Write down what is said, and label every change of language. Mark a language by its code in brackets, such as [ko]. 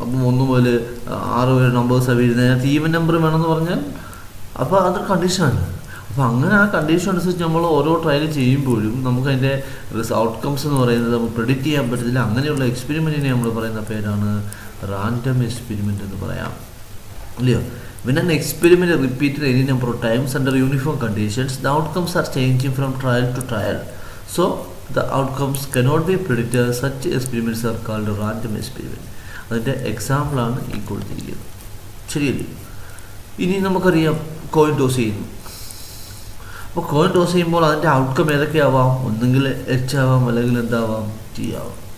[ml] അപ്പം 1 മുതൽ 6 വരെ നമ്പേഴ്സാണ് വീഴുന്നത്. അതിനകത്ത് ഈവൻ നമ്പർ വേണമെന്ന് പറഞ്ഞാൽ അപ്പോൾ അതൊരു കണ്ടീഷനാണ്. അപ്പോൾ അങ്ങനെ ആ കണ്ടീഷൻ അനുസരിച്ച് നമ്മൾ ഓരോ ട്രയൽ ചെയ്യുമ്പോഴും നമുക്ക് അതിൻ്റെ ഔട്ട്കംസ് എന്ന് പറയുന്നത് നമുക്ക് പ്രെഡിക്റ്റ് ചെയ്യാൻ പറ്റത്തില്ല. അങ്ങനെയുള്ള എക്സ്പെരിമെൻറ്റിനെ നമ്മൾ പറയുന്ന പേരാണ് റാൻഡം എക്സ്പെരിമെൻ്റ് എന്ന് പറയാം. ഇല്ലയോ? [en] When an experiment is repeated any number of times under uniform conditions, the outcomes are changing from trial to trial. So the outcomes cannot be predicted. Such experiments are called random experiment. [ml] അതിൻ്റെ എക്സാമ്പിളാണ് ഈ കൊടുത്തിരിക്കുന്നത്. ശരിയല്ലേ? ഇനി നമുക്കറിയാം coin toss ചെയ്യുന്നു. അപ്പോൾ coin toss ചെയ്യുമ്പോൾ അതിൻ്റെ ഔട്ട്കം ഏതൊക്കെയാവാം? ഒന്നെങ്കിൽ H ആവാം, അല്ലെങ്കിൽ എന്താവാം, T ആവാം.